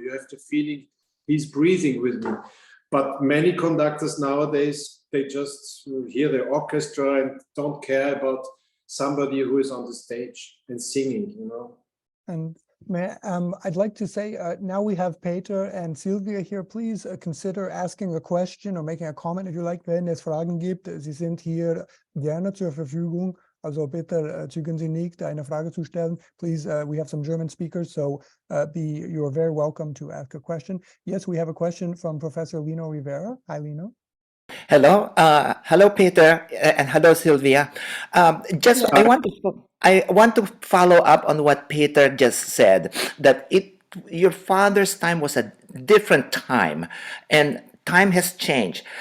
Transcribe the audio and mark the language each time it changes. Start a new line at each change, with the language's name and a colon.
English: You have the feeling he's breathing with me. But many conductors nowadays, they just hear the orchestra and don't care about somebody who is on the stage and singing, you know. And I'd like to say now we have Peter and Sylvia here. Please consider asking a question or making a comment if you like.
German: Wenn es Fragen gibt, Sie sind hier gerne zur Verfügung. Also bitte zögern Sie nicht, eine Frage zu stellen.
English: Please, we have some German speakers, so you are very welcome to ask a question. Yes, we have a question from Professor Lino Rivera. Hi, Lino. Hello, hello, Peter, and hello, Sylvia. I want to follow up on what Peter just said, that your father's time was a different time, and time has changed.